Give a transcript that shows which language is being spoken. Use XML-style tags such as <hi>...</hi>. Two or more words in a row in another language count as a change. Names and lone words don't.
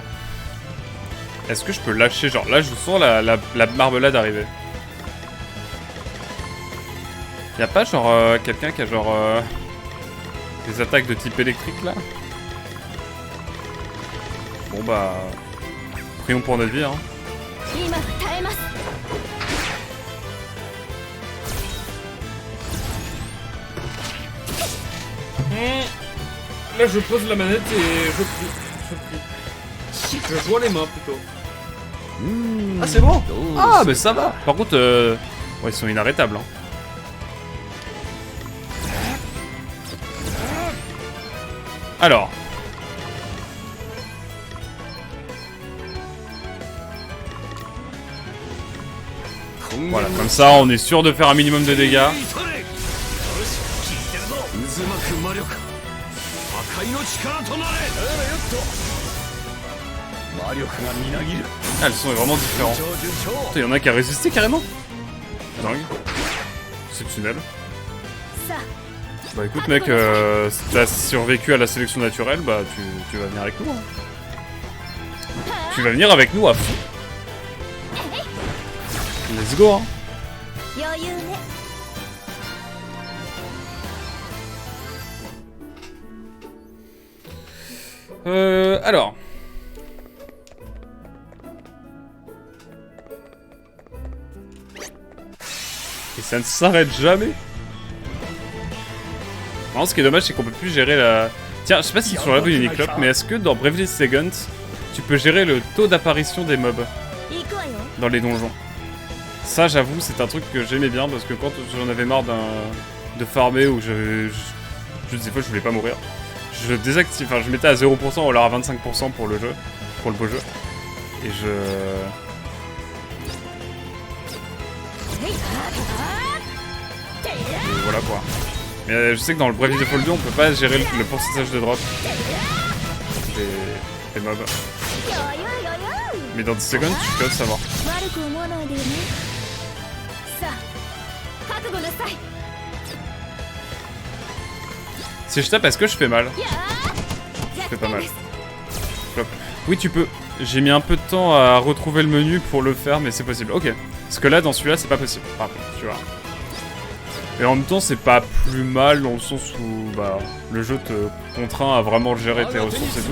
<fr>Est-ce que je peux lâcher, genre... Là, je sens la marmelade arriver. Y'a pas, genre, quelqu'un qui a, genre... Les attaques de type électrique là. Bon bah... prions pour notre vie hein.</fr> <ja>今は耐えます。</ja> <fr>Là je pose la manette et je prie. Je joue les mains plutôt. Ah c'est bon. Ah mais ça va. Par contre, ouais, ils sont inarrêtables hein. Alors. Voilà, comme ça on est sûr de faire un minimum de dégâts.</fr> <ja>渦巻く魔力破壊の力となれ魔力がみなぎる</ja> <fr>Ah, le son est vraiment différent.</fr> <ja>順調順調</ja> <fr>Putain, y'en a qui a résisté carrément. Dingue. Exceptionnel.</fr> <ja>さ</ja> <fr>Bah écoute mec, si t'as survécu à la sélection naturelle, bah tu vas venir avec nous. Hein. Tu vas venir avec nous à fond.</fr> <en>Let's go</en> <fr>hein.</fr> <ja>あ余裕ね。</ja> <fr>Alors. Et ça ne s'arrête jamais. Non, ce qui est dommage, c'est qu'on peut plus gérer la... Tiens, je sais pas si sur la rue Uniclop, mais est-ce que dans Bravely Second, tu peux gérer le taux d'apparition des mobs</fr> <ja>行くわよ。</ja> <fr>dans les donjons? Ça, j'avoue, c'est un truc que j'aimais bien, parce que quand j'en avais marre de farmer, ou des fois je voulais pas mourir, je désactive, enfin je mettais à 0% ou alors à 25% pour le jeu, pour le beau jeu. Et je... Et voilà quoi. Mais je sais que dans le Bravely Default 2, on peut pas gérer le pourcentage de drop des mobs.</fr> <ja>余裕余裕。</ja> <fr>Mais dans 10 secondes, tu peux savoir.</fr> <ja>悪く思わないでよね。さあ覚悟なさい。</ja> <fr>Si je tape, est-ce que je fais mal? やー。 Je fais pas mal. Flop. Oui, tu peux. J'ai mis un peu de temps à retrouver le menu pour le faire, mais c'est possible. Ok. Parce que là, dans celui-là, c'est pas possible. Par contre, tu vois. Et en même temps, c'est pas plus mal dans le sens où bah, le jeu te contraint à vraiment gérer tes ressources et tout.</fr>